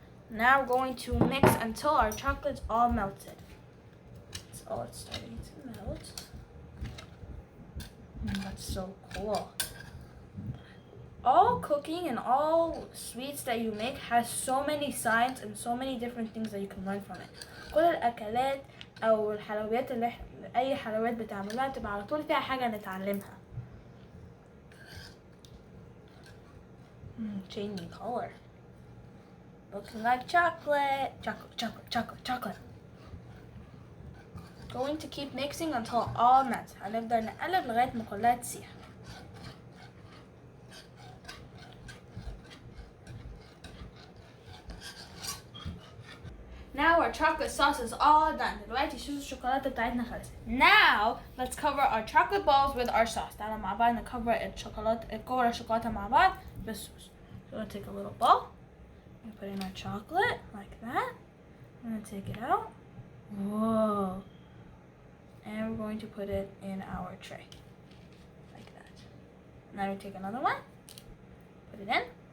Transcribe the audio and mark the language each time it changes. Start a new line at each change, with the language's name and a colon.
English: Now we're going to mix until our chocolate's all melted. Oh, it's starting to melt. That's so cool. All cooking and all sweets that you make has so many signs and so many different things that you can learn from it.
Arabic: كل الأكلات أو الحلويات اللي أي حلويات بتعملها تبقى على طول فيها حاجة نتعلمها.
English: Changing color. Looking like chocolate. Chocolate. Going to keep mixing until all melts.
Arabic: هنفضل نقلب لغاية ما كلها تسيح.
English: Now our chocolate sauce is all done.
Arabic: دلوقتي شوفوا الشوكولاتة بتاعتنا خلصت.
English: Now let's cover our chocolate balls with our sauce.
Arabic: تعالوا مع بعض نكفر الشوكولاتة مع بعض بالصوص.
English: So we're gonna take a little bowl and put in our chocolate like that. I'm gonna take it out. Whoa. And we're going to put it in our tray like that. Now we take another one, put it in.